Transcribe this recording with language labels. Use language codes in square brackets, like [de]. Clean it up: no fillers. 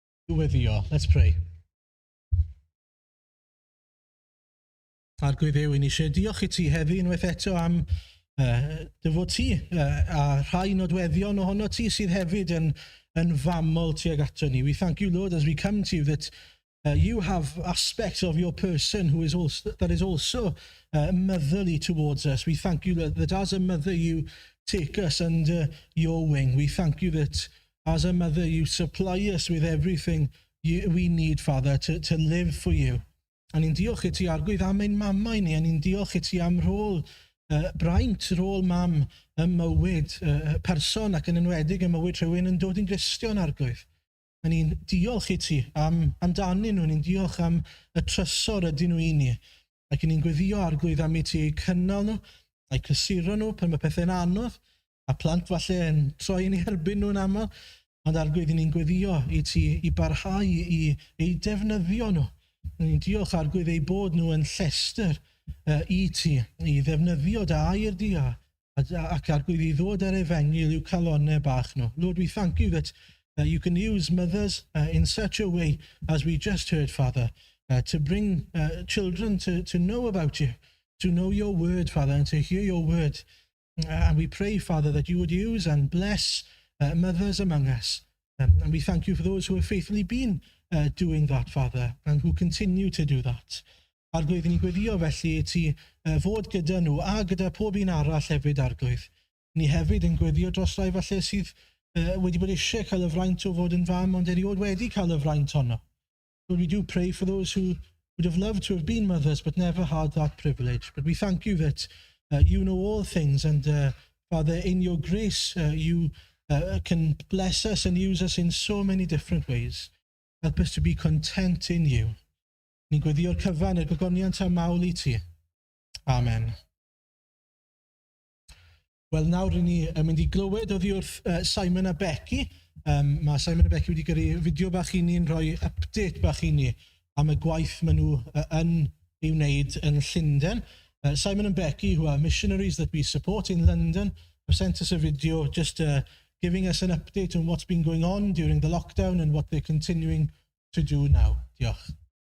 [cy] Weddio. [en] Let's pray. [cy] Arglwydd Dduw, ni eisiau diolch I ti heddi unwaith eto am dyfod ti a rhai nodweddion ohono ti sydd hefyd yn famol tuag ato ni. [en] We thank you, Lord, as we come to you that you have aspects of your person that is also motherly towards us. We thank you that as a mother you take us under your wing. We thank you that as a mother, you supply us with everything we need, Father, to live for you. [cy] A ni'n diolch I ti arglwydd am ein mamau ni, a ni'n diolch I ti am rôl braint, rôl mam y mywyd person ac yn enwedig y mywyd rhywun yn dod yn Gristion arglwydd. A ni'n diolch I ti amdanyn nhw, ni'n diolch am y trysor ydyn nhw I ni. Ac ni'n gweddio arglwydd am I ti cynnal nhw, a'i cysuro nhw pan mae pethau'n anodd, a plant falle yn troi yn ei herbyn nhw'n aml, ond arglwydd ni'n gweddio I ti I barhau I defnyddio nhw. Ni'n diolch arglwydd ei bod nhw yn llester I ti, I ddefnyddio dy air di ac arglwydd I ddod ar efengil i'w calonnau bach nhw. [en] Lord, we thank you that you can use mothers in such a way as we just heard, Father, to bring children to know about you, to know your word, Father, and to hear your word. And we pray, Father, that you would use and bless mothers among us. And we thank you for those who have faithfully been doing that, Father, and who continue to do that. [cy] Arglwydd ni'n gweddio felly I ti fod gyda nhw a gyda pob un arall hefyd arglwydd. Ni hefyd yn gweddio dros rai falle sydd wedi bod eisiau cael y fraint o fod yn fam, ond eriod wedi cael y fraint honno. [en] Lord, we do pray for those who would have loved to have been mothers but never had that privilege. But we thank you that you know all things, and Father, in your grace, you can bless us and use us in so many different ways. Help us to be content in you. Ni'n gweddio'r cyfan y gogoniant a mawl i ti. Amen. [cy] Wel, nawr rydyn ni mynd i glywed oddi wrth Simon a Becky. Mae Simon a Becky wedi gyrru fideo bach i ni'n rhoi update bach i ni am y gwaith maen nhw yn ei wneud yn Llundain. [en] Simon and Becky, who are missionaries that we support in London, have sent us a video just giving us an update on what's been going on during the lockdown and what they're continuing to do now. [cy] Diolch.